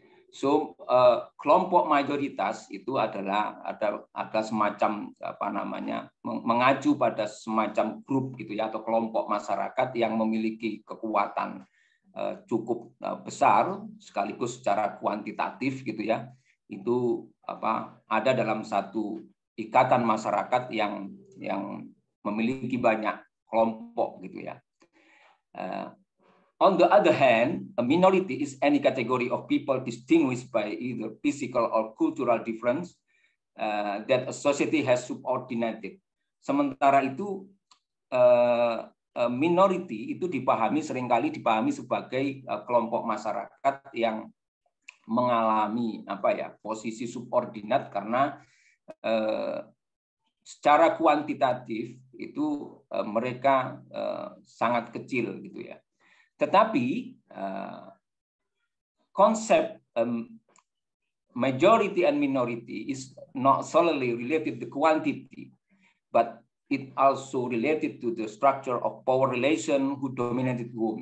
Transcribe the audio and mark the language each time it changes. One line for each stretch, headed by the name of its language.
Indonesian: So kelompok mayoritas itu adalah ada semacam mengacu pada semacam grup gitu, ya, atau kelompok masyarakat yang memiliki kekuatan cukup besar sekaligus secara kuantitatif gitu, ya. Itu ada dalam satu ikatan masyarakat yang memiliki banyak kelompok gitu, ya.
English: On the other hand, a minority is any category of people distinguished by either physical or cultural difference that a society has subordinated.
Indonesian: Sementara itu, minority itu seringkali dipahami sebagai kelompok masyarakat yang mengalami posisi subordinat karena secara kuantitatif itu mereka sangat kecil gitu, ya. Tetapi konsep
English: majority and minority is not solely related to quantity, but it also related to the structure of power relation who dominated whom.